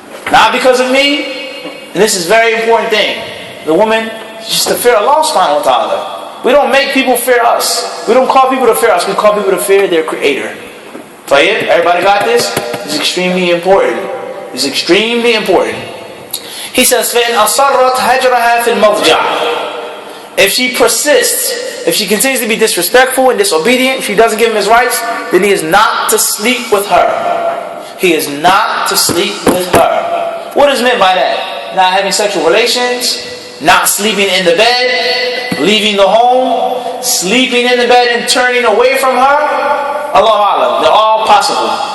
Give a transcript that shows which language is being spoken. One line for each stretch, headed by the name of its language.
English: Not because of me, and this is a very important thing. The woman, just to fear Allah subhanahu wa ta'ala. We don't make people fear us. We don't call people to fear us. We call people to fear their Creator. Tayyib? Everybody got this? It's extremely important. It's extremely important. He says,
Arabic: فَإِنْ أَصَرَّتْ هَجْرَهَا فِي الْمَضْجَعِ.
English: If she persists, if she continues to be disrespectful and disobedient, if she doesn't give him his rights, then he is not to sleep with her. He is not to sleep with her. What is meant by that? Not having sexual relations, not sleeping in the bed, leaving the home, sleeping in the bed and turning away from her. Allahu A'lam. They're all possible.